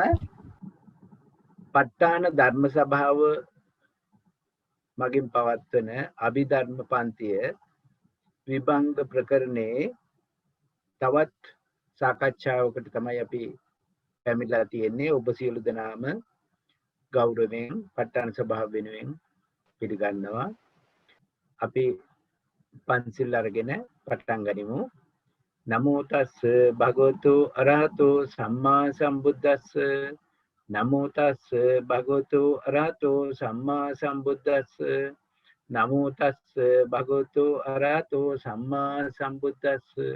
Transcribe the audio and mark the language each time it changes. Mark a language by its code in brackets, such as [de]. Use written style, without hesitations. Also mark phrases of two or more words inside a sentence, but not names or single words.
[si] ප ဋ ාණ ධර්ම සභාව මගින් පවත්වන අභිධර්ම පන්තිය විභංග ප්‍රකරණයේ තවත් සාකච්ඡාවකට තමයි අපි පැමිණලා තියෙන්නේ. ඔබ සියලු දෙනාම ගෞරවයෙන් ප ဋ ාණ සභාව වෙනුවෙන් පිළිගන්නවා. අපි පන්සිල් අරගෙන පටන් ගනිමු. [pi] නමෝ තස්ස භගවතු අරහතෝ සම්මා සම්බුද්දස්ස. නමෝ තස්ස භගවතු අරහතෝ සම්මා සම්බුද්දස්ස. නමෝ තස්ස භගවතු අරහතෝ සම්මා සම්බුද්දස්ස.